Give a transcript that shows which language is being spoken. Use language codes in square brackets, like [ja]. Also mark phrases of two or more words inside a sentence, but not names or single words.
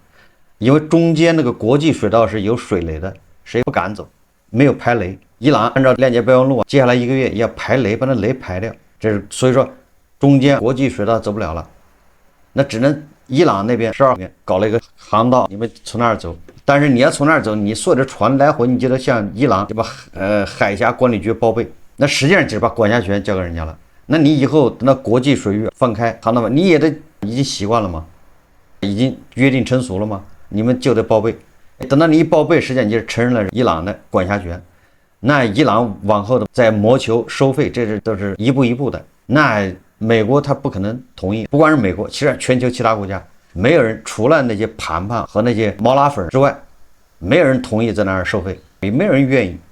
[zh] 因為中間那個國際水道是有水雷的，誰不敢走，沒有排雷。伊朗按照谅解備忘錄，接下來1個月要排雷，把那雷排掉。這是所以說中間國際水道走不了了，那只能伊朗那邊12边搞了一個航道，你們從那兒走。但是你要从那兒走，你所有的船来回，你就得向伊朗就把海峽管理局報備。那實際上就是把管轄權交給人家了。那你以後等到國際水域放開航道嘛，你也得已經習慣了嘛，已經約定成熟了嘛，你們就得報備。等到你一報備，實際上你就承認了伊朗的管辖權。那伊朗往後的在谋求收費，這是都是一步一步的。那美國他不可能同意，不光是美國，其實全球其他国家沒有人，除了那些盘盘和那些毛拉粉之外，沒有人同意在那兒收費，也沒有人願意。